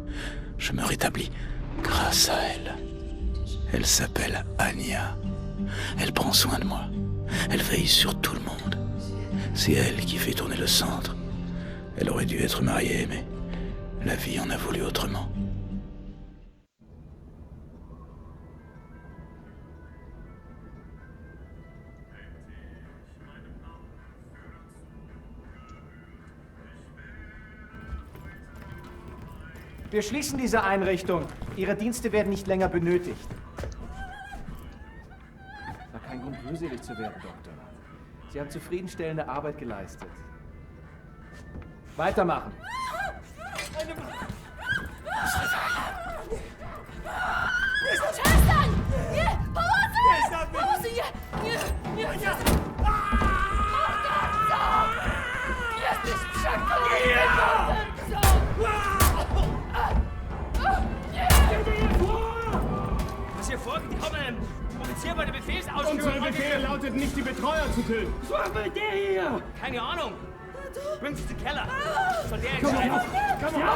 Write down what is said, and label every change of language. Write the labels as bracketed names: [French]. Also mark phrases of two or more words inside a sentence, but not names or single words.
[French] Je me rétablis grâce à elle. Elle s'appelle Anya. Elle prend soin de moi. Elle veille sur tout le monde. C'est elle qui fait tourner le centre. Elle aurait dû être mariée, mais la vie en a voulu autrement. [German] Wir schließen diese Einrichtung. Ihre Dienste werden nicht länger benötigt. War kein Grund, mühselig zu werden, Doktor. Sie haben zufriedenstellende Arbeit geleistet. Weitermachen. [Polish] Przestań! Nie! Pomocy! Pomocy! Nie! Nie! Nie! Morderco! Jesteś przeklęty! Morderco! [German] Was hier vorgekommen? Offizier bei der Befehlsausführung. Unser Befehl lautet nicht, die Betreuer zu töten. Was will der hier? Keine Ahnung. Bring sie zum Keller. Von der Komm entscheiden. auf! Komm auf!